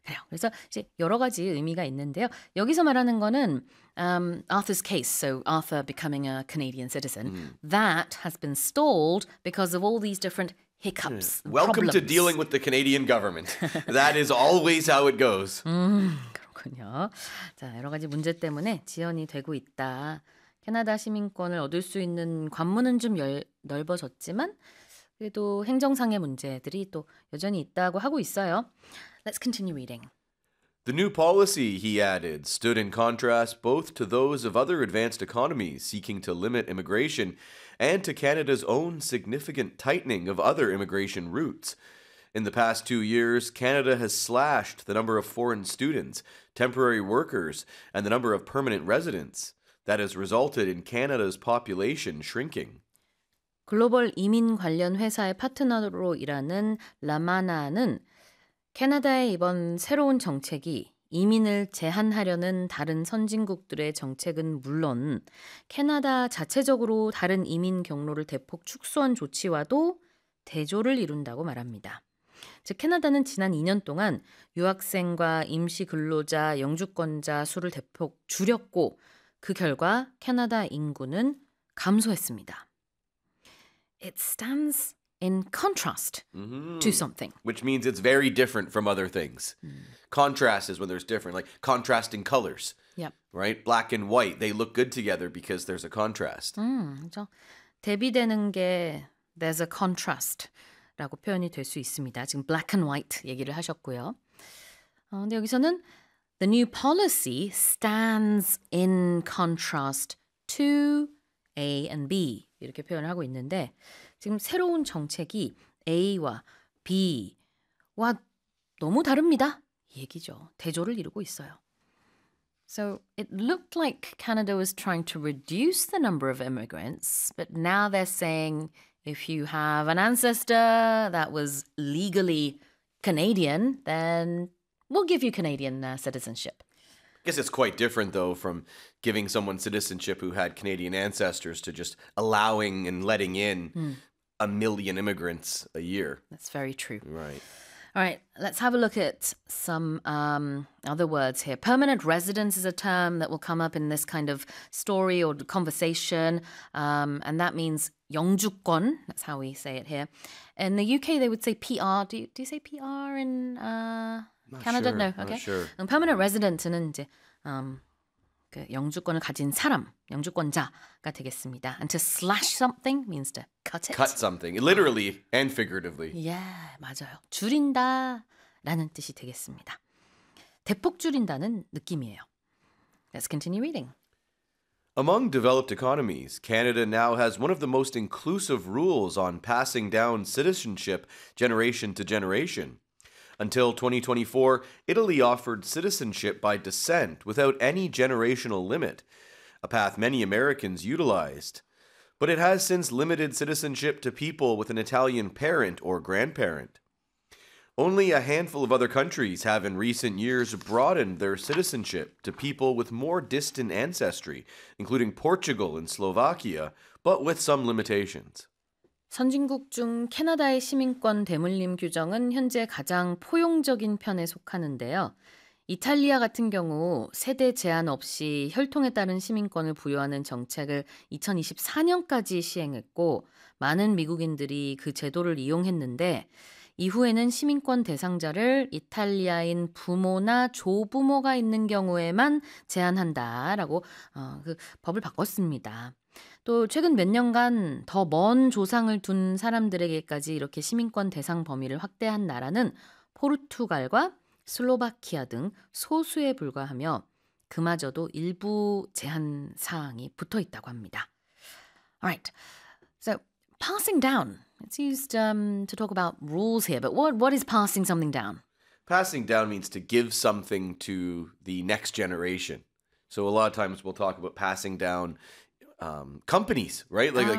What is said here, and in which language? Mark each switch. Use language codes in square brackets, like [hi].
[ko] 그래서 이제 여러 가지 의미가 있는데요. 여기서 말하는 거는 [en] Arthur's case, so Arthur becoming a Canadian citizen, that has been stalled because of all these different hiccups. Yeah. Welcome to dealing with the Canadian government. That is always how it goes. [ko] 그렇군요. 자, 여러 가지 문제 때문에 지연이 되고 있다. 캐나다 시민권을 얻을 수 있는 관문은 좀 넓어졌지만 그래도 행정상의 문제들이 또 여전히 있다고 하고 있어요. [en] Let's continue reading. The new policy, he added, stood in contrast both to those of other advanced economies seeking to limit immigration and to Canada's own significant tightening of other immigration routes. In the past 2 years, Canada has slashed the number of foreign students, temporary workers, and the number of permanent residents. That has resulted in Canada's population shrinking. [ko] 글로벌 이민 관련 회사의 파트너로 일하는 라마나는 캐나다의 이번 새로운 정책이 이민을 제한하려는 다른 선진국들의 정책은 물론 캐나다 자체적으로 다른 이민 경로를 대폭 축소한 조치와도 대조를 이룬다고 말합니다. 즉 캐나다는 지난 2년 동안 유학생과 임시 근로자, 영주권자 수를 대폭 줄였고 그 결과 캐나다 인구는 감소했습니다. [en] It stands in contrast to something. Which means it's very different from other things. Contrast is when there's different, like contrasting colors. Yep. Right? Black and white, they look good together because there's a contrast. [ko] 그렇죠. 대비되는 게 [en] there's a contrast [ko] 라고 표현이 될 수 있습니다. 지금 black and white 얘기를 하셨고요. 근데 여기서는 [en] The new policy stands in contrast to A and B. [ko] 이렇게 표현을 하고 있는데 지금 새로운 정책이 A와 B와 너무 다릅니다. 얘기죠. 대조를 이루고 있어요. [en] So it looked like Canada was trying to reduce the number of immigrants, but now they're saying if you have an ancestor that was legally Canadian, then... We'll give you Canadian citizenship. I guess it's quite different, though, from giving someone citizenship who had Canadian ancestors to just allowing and letting in a million immigrants a year. That's very true. Right. All right, let's have a look at some other words here. Permanent residence is a term that will come up in this kind of story or conversation, and that means 영주권, that's how we say it here. In the UK, they would say PR. Do you say PR in... Not Canada, sure. no, okay. Sure. [ko] Permanent resident은 이제 그 영주권을 가진 사람, 영주권자가 되겠습니다. [en] And to slash something means to cut it. Cut something, literally and figuratively. Yeah, [ko] 맞아요. 줄인다라는 뜻이 되겠습니다. 대폭 줄인다는 느낌이에요. [en] Let's continue reading. Among developed economies, Canada now has one of the most inclusive rules on passing down citizenship generation to generation. Until 2024, Italy offered citizenship by descent without any generational limit, a path many Americans utilized. But it has since limited citizenship to people with an Italian parent or grandparent. Only a handful of other countries have in recent years broadened their citizenship to people with more distant ancestry, including Portugal and Slovakia, but with some limitations. [ko] 선진국 중 캐나다의 시민권 대물림 규정은 현재 가장 포용적인 편에 속하는데요. 이탈리아 같은 경우 세대 제한 없이 혈통에 따른 시민권을 부여하는 정책을 2024년까지 시행했고 많은 미국인들이 그 제도를 이용했는데 이후에는 시민권 대상자를 이탈리아인 부모나 조부모가 있는 경우에만 제한한다라고 그 법을 바꿨습니다. 또 최근 몇 년간 더 먼 조상을 둔 사람들에게까지 이렇게 시민권 대상 범위를 확대한 나라는 포르투갈과 슬로바키아 등 소수에 불과하며 그마저도 일부 제한 사항이 붙어 있다고 합니다. [en] Alright, so passing down. It's used to talk about rules here, but what is passing something down? passing down means to give something to the next generation. So a lot of times we'll talk about passing down companies, right?